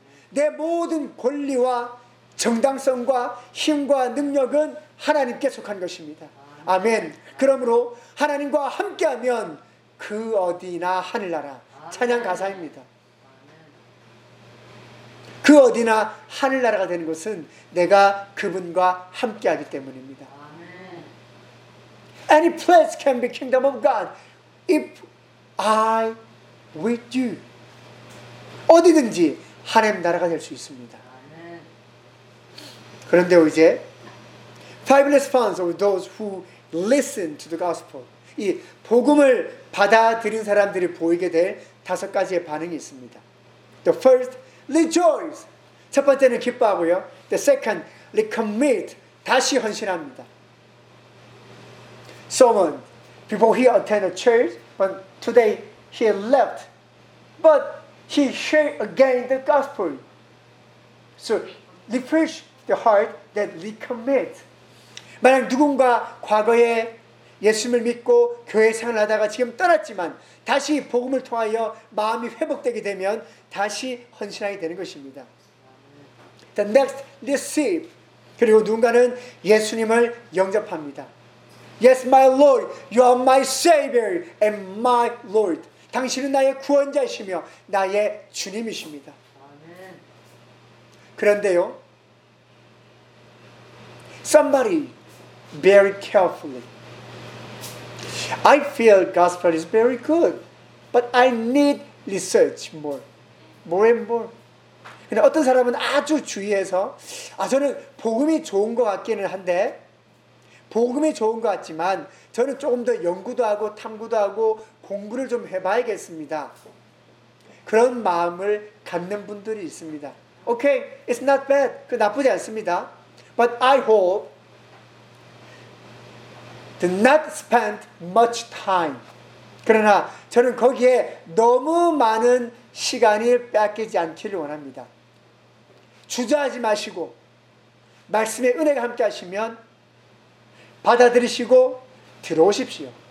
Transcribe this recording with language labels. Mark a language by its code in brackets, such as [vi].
[ko] 내 모든 권리와 정당성과 힘과 능력은 하나님께 속한 것입니다. 아멘. 그러므로 하나님과 함께하면 그 어디나 하늘나라. 찬양 가사입니다. 그 어디나 하늘나라가 되는 것은 내가 그분과 함께하기 때문입니다. [en] Any place can be kingdom of God if I with you. [ko] 어디든지 하나님 나라가 될 수 있습니다. 그런데 이제 [en] five response of those who listen to the gospel. [ko] 이 복음을 받아들인 사람들이 보이게 될 다섯 가지의 반응이 있습니다. [en] The first, rejoice. [ko] 첫 번째는 기뻐하고요. [en] The second, recommit. [ko] 다시 헌신합니다. [en] Someone, before he attended church, but today he left. But he shared again the gospel. So, refresh the heart that recommit. [ko] 만약 누군가 과거에 예수님을 믿고 교회 생활하다가 지금 떠났지만 다시 복음을 통하여 마음이 회복되게 되면 다시 헌신하게 되는 것입니다. [en] The next, receive. [ko] 그리고 누군가는 예수님을 영접합니다. [en] Yes, my Lord, you are my Savior and my Lord. [ko] 당신은 나의 구원자이시며 나의 주님이십니다. 그런데요, [en] somebody very carefully. I feel gospel is very good, but I need research more, more and more. [ko] 근데 어떤 사람은 아주 주의해서, 아 저는 복음이 좋은 것 같기는 한데, 복음이 좋은 것 같지만 저는 조금 더 연구도 하고 탐구도 하고 공부를 좀 해봐야겠습니다. 그런 마음을 갖는 분들이 있습니다. [en] Okay, it's not bad. [ko] 그 나쁘지 않습니다. [en] But I hope to not spend much time. [ko] 그러나 저는 거기에 너무 많은 시간이 뺏기지 않기를 원합니다. 주저하지 마시고 말씀의 은혜가 함께 하시면 받아들이시고 들어오십시오.